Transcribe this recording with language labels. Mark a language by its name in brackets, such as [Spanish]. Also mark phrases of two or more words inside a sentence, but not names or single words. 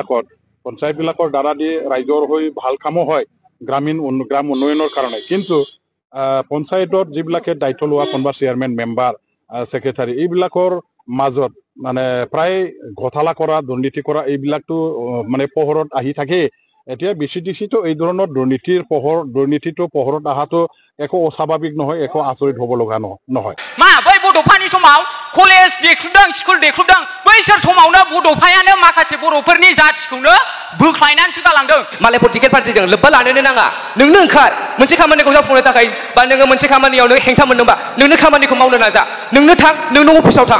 [Assamese] বিলাকৰ দ্বাৰা দি ৰাইজৰ হৈ ভাল কামো হয় গ্ৰাম উন্নয়নৰ কাৰণে কিন্তু পঞ্চায়তৰ যিবিলাকে দায়িত্ব লোৱা কোনবা চেয়াৰমেন মেম্বাৰ সেক্ৰেটাৰী এইবিলাকৰ মাজত মানে প্ৰায় ঘটালা কৰা দুৰ্নীতি কৰা এইবিলাকতো মানে পোহৰত আহি থাকে এতিয়া VCDC তো এই ধৰণৰ দুৰ্নীতিটো পোহৰত আহাটো একো অস্বাভাৱিক নহয় একো আচৰিত হ'ব লগা নহয় [Bodo] मा बै बड'फानि समाव कलेज देख्रुबदों स्कुल देख्रुबदों बैसोर समावनो बड'फायानो माखासे बर'फोरनि जाथिखौनो बोख्लायनानैसो गालांदों मालायफोर टिकेट पार्टिजों लोब्बा लानोनो नाङा नोंनो ओंखार मोनसे खामानिखौ जाफुंनो थाखाय बा नोङो मोनसे खामानियाव नों हेंथा मोनदोंबा नोंनो खामानिखौ मावनो नाजा नोंनो थां नोंनो अफिसाव थां